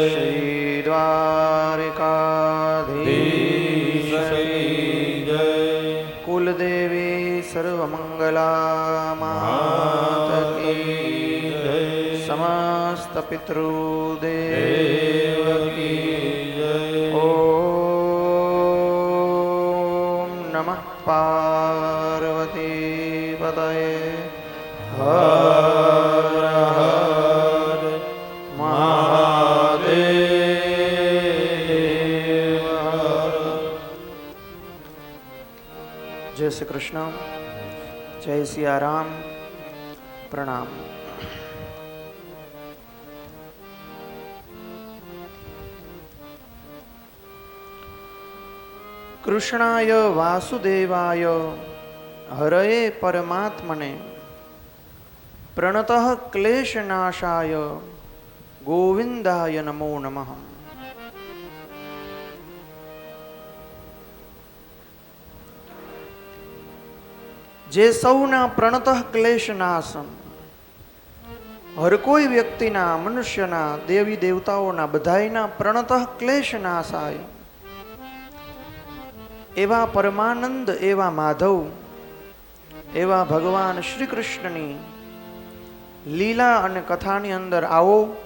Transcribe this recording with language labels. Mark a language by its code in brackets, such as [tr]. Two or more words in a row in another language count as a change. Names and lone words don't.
[hi] श्री द्वारिकाधीश की जय। कुलदेवी सर्वमंगला मात की जय। समस्त देव की जय। [sa] ओम नमः पार्वती पतये [hi] हर हर महादेव हर। जय श्री कृष्ण, जय सिया राम, प्रणाम। [sa] कृष्णाय वासुदेवाय हरये परमात्मने प्रणतः क्लेशनाशाय गोविंदाय नमो नमः। [gu] જે સૌના પ્રણતઃ ક્લેશનાશ, હર કોઈ વ્યક્તિના, મનુષ્યના, દેવી દેવતાઓના બધાયના પ્રણતઃ ક્લેશનાશાય એવા પરમાનંદ, એવા માધવ, એવા ભગવાન શ્રી કૃષ્ણની લીલા અને કથાની અંદર આવો.